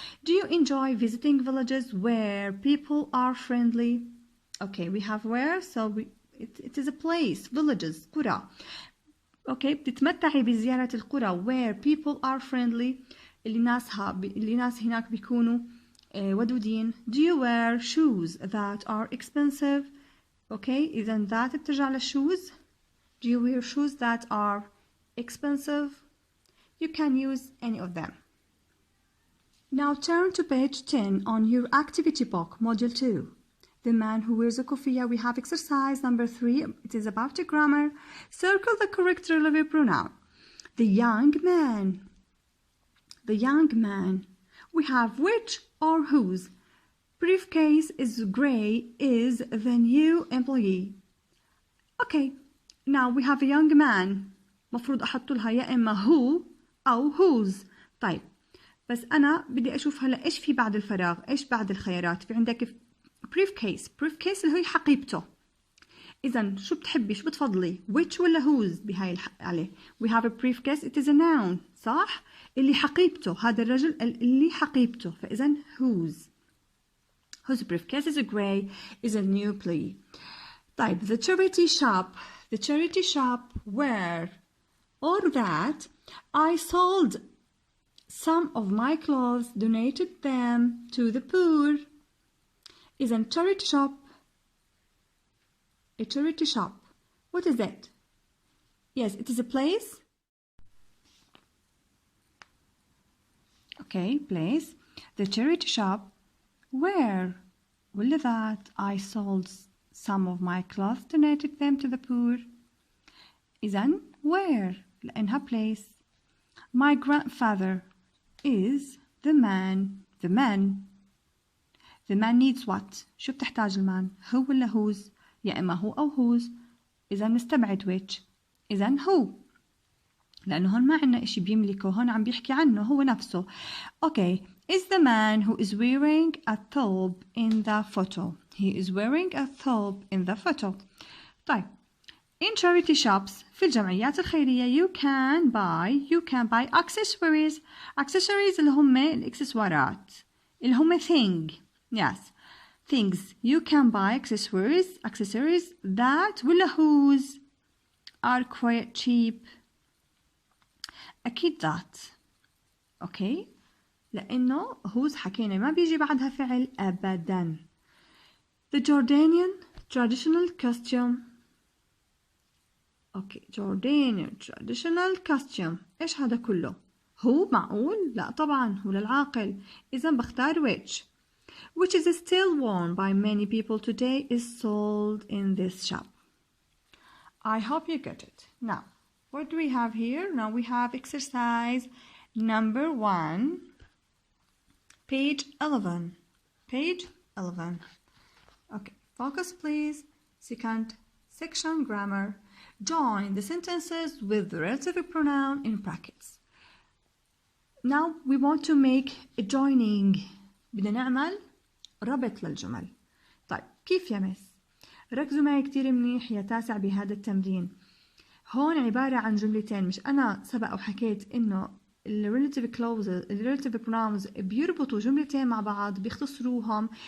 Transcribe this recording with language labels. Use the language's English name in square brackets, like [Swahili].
[English] Do you enjoy visiting villages where people are friendly؟ Okay, we have where, so it is a place. Villages, قرى. [Arabic] Okay, بتتمتعي بزيارة القرى [English] where people are friendly. [Arabic] اللي ناس هناك بيكونوا ودودين. [English] Do you wear shoes that are expensive؟ Okay, إذا that [Arabic] بترجع للshoes. [English] Do you wear shoes that are expensive? You can use any of them. Now turn to page 10 on your activity book, module 2. The man who wears a kufiya. We have exercise number 3. It is about a grammar. Circle the correct relative pronoun. The young man. The young man. We have which or whose. Briefcase is gray is the new employee. Okay. Now we have a young man. [Arabic] مفروض أحط لها يا إما who أو whose. طيب. بس أنا بدي أشوف هلا إيش في بعد الفراغ. إيش بعد الخيارات. في عندك briefcase اللي هي حقيبته. إذا شو بتحبي شو بتفضلي which ولا whose بهاي عليه. [English] We have a briefcase. It is a noun. [Arabic] صح؟ اللي حقيبته هذا الرجل اللي حقيبته. [English] فإذا whose briefcase is gray is a new employee. طيب the charity shop where or that I sold some of my clothes, donated them to the poor. Is a charity shop. A charity shop. What is it? Yes, it is a place. Okay, place. The charity shop where will that I sold some of my clothes, donated them to the poor. إذن where لأنها place. My grandfather is the man. The man needs what؟ شو بتحتاج المان؟ هو ولا whose؟ يا إما هو أو whose. [Arabic] إذا نستبعد which. إذا هو. لأنه هون ما عنا إشي بيملكه. هون عم بيحكي عنه هو نفسه. Okay. [English] Is the man who is wearing a thobe in the photo. He is wearing a thobe in the photo. [Arabic] طيب. [English] In charity shops [Arabic] في الجمعيات الخيرية [English] you can buy accessories. [Arabic] Accessories اللي هم الإكسسوارات. اللي هم thing. [English] Yes, things. You can buy accessories that ولا whose are quite cheap. [Arabic] أكيد that. Okay. لأنه whose حكينا ما بيجي بعدها فعل أبدا. [English] The Jordanian traditional costume. Okay, Jordanian traditional costume. [Arabic] إيش هذا كله؟ هو معقول؟ لا طبعا هو للعاقل. إذا بختار [English] which is still worn by many people today is sold in this shop. I hope you get it. Now, what do we have here? Now we have exercise number 1, page 11. Page 11. Okay, focus please. Second section, grammar. Join the sentences with the relative pronoun in brackets. Now we want to make a joining. [Arabic] بدنا نعمل ربط للجمل. طيب كيف يا مس؟ ركزوا معي كتير منيح يا تاسع بهذا التمرين. هون عبارة عن جملتين. مش أنا سبق وحكيت إنه relative pronouns بيربطوا جملتين مع بعض بيختصروهم.